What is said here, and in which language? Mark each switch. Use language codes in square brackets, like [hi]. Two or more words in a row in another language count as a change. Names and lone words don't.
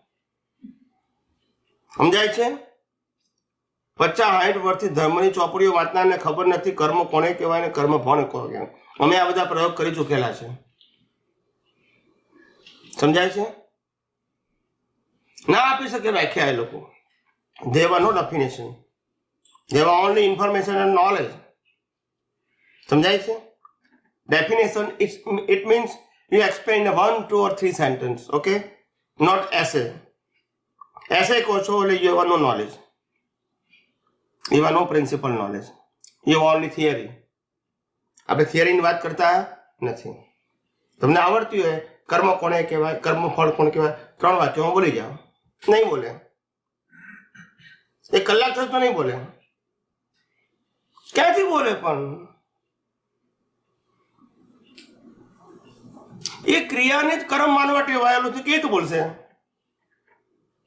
[gu] સમજાય છે? 50-60 વર્ષથી ધર્મની ચોપડીઓ વાંચનારને ખબર નથી કર્મ કોને કહેવાય ને કર્મ ફળ કોને કહેવાય. અમે આ બધા પ્રયોગ કરી ચૂકેલા છે. સમજાય છે? ના આપી શકે વ્યાખ્યા એ લોકો. [en] They were no definition. They were only information and knowledge. [gu] સમજાય છે? [en] Definition, it means you explain 1, 2 or 3 sentence, okay? Not essay. Essay [gu] કહો છો એટલે [en] you have no knowledge. You have no principal knowledge. You have only theory. [gu] આપણે થિયરીની વાત કરતા નથી. તમને આવડતી હોય કર્મ કોને કહેવાય, કર્મ ફળ કોને કહેવાય, 3 વાક્યોમાં બોલી જાઓ. નહીં બોલે. 1 કલાક થયો તો નહીં બોલે. ક્યાંથી બોલે? પણ એ ક્રિયાને જ કર્મ માનવા ટેવાયેલો છે, કેવી રીતે બોલશે?